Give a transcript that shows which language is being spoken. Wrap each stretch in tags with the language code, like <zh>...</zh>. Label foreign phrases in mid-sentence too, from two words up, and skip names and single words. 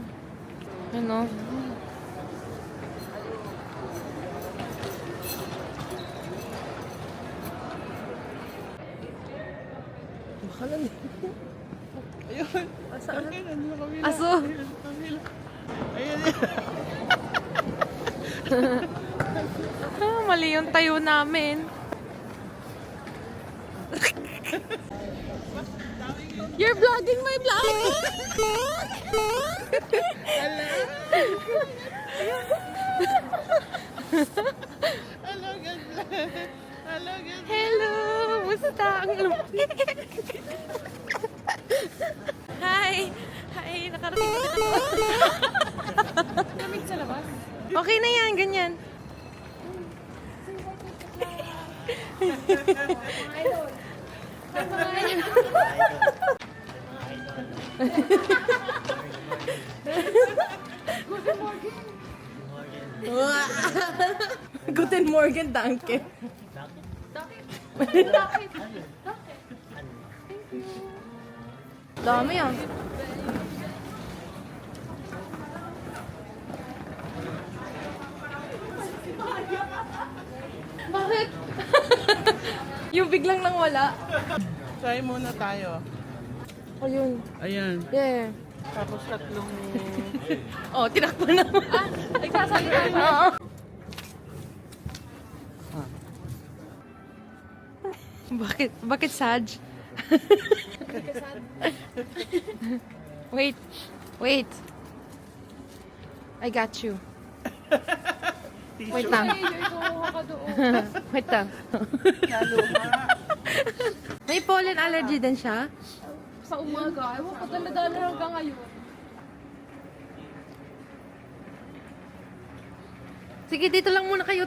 <tl>Ano? Baka lang. Ayun. Asaan? Ayun. Aso. Ayun. Mali yung tayo namin.</tl> <en>You're vlogging my vlog!</en> <tl>Hello, ganda. Hello, ganda. Hello! Musta? Ang Hi! Hi! Nakarating ko dito. Lamig sa labas. Okay na yan, ganyan. Mga idol. Mga idol.</tl> <de>Guten Morgen, danke.</de> <tl>Bakit? Dami yan. Bakit? Yung biglang nang wala. Try muna tayo. Ayun. Ayan.</tl> <en>Yeah.</en> <tl>Tapos tatlong... Oh, tinakbo naman. Nagsasalita ka. Oo. Bakit? Bakit sad?</tl> <en>Wait. Wait. I got you. Wait lang.</en> <tl>Ay, ikaw ka doon. Wait lang. May</tl> <en>pollen allergy</en> <tl>din siya? Sa umaga. Ewan ko, dala-dala hanggang ngayon. Sige, dito lang muna kayo.</tl>